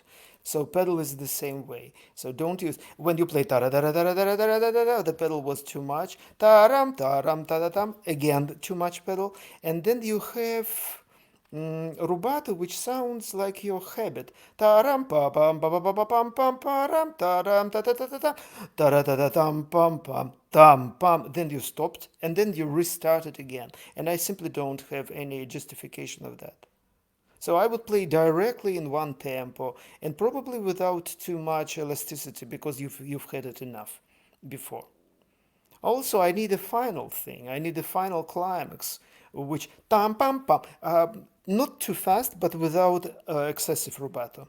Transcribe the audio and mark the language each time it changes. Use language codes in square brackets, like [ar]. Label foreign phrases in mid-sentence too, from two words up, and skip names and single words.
[en] So pedal is the same way. So don't use when you play the pedal was too much. Taram taram tadatam again too much pedal, and then you have rubato, which sounds like your habit. Taram pa pam pa pa pa pa pam pam param taram ta ta ta ta ta ta ta ta tam pam pam tam pam. Then you stopped, and then you restarted again. And I simply don't have any justification of that. So I would play directly in one tempo and probably without too much elasticity because you've had it enough before. Also, I need a final thing. I need a final climax, which tam pam pam, not too fast, but without excessive rubato.